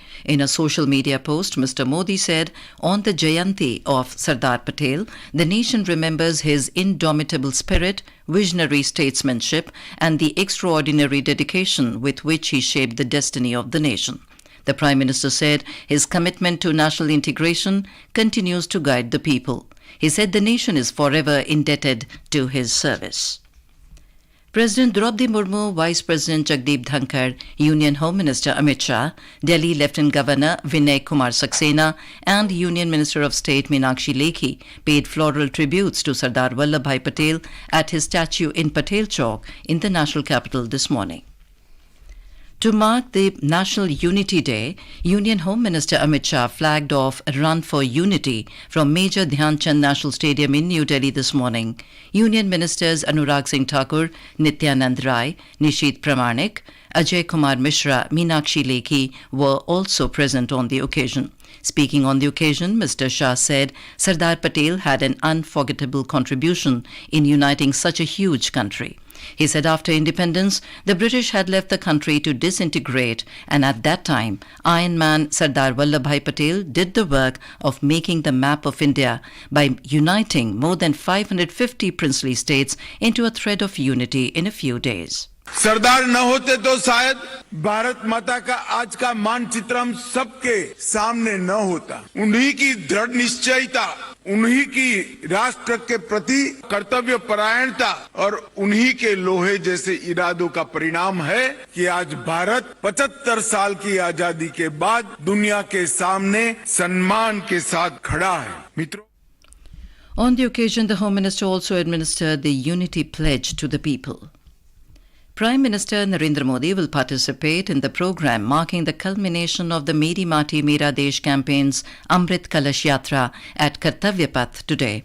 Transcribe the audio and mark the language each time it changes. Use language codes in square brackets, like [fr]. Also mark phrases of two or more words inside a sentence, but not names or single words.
[en] In a social media post, Mr. Modi said, on the Jayanti of Sardar Patel, the nation remembers his indomitable spirit, visionary statesmanship, and the extraordinary dedication with which he shaped the destiny of the nation. The Prime Minister said his commitment to national integration continues to guide the people. He said the nation is forever indebted to his service. President Droupadi Murmu, Vice President Jagdeep Dhankar, Union Home Minister Amit Shah, Delhi Lieutenant Governor Vinay Kumar Saxena and Union Minister of State Meenakshi Lekhi paid floral tributes to Sardar Vallabhbhai Patel at his statue in Patel Chowk in the national capital this morning. To mark the National Unity Day, Union Home Minister Amit Shah flagged off a Run for Unity from Major Dhyan Chand National Stadium in New Delhi this morning. Union Ministers Anurag Singh Thakur, Nityanand Rai, Nishit Pramanik, Ajay Kumar Mishra, Meenakshi Lekhi were also present on the occasion. Speaking on the occasion, Mr. Shah said Sardar Patel had an unforgettable contribution in uniting such a huge country. He said after independence, the British had left the country to disintegrate, and at that time, Iron Man Sardar Vallabhbhai Patel did the work of making the map of India by uniting more than 550 princely states into a thread of unity in a few days. [hi] सरदार न होते तो शायद भारत माता का आज का मानचित्र हम सबके सामने न होता। उन्हीं की दृढ़ निश्चयता, उन्हीं की राष्ट्र के प्रति कर्तव्य परायणता और उन्हीं के लोहे जैसे इरादों का परिणाम है कि आज भारत 75 साल की आजादी के बाद दुनिया के सामने सम्मान के साथ खड़ा है। मित्रों, [en] On the occasion, the Home Minister also administered the Unity Pledge to the people. Prime Minister Narendra Modi will participate in the program marking the culmination of the Meri Maati Mera Desh campaign's Amrit Kalash Yatra at Kartavya Path today.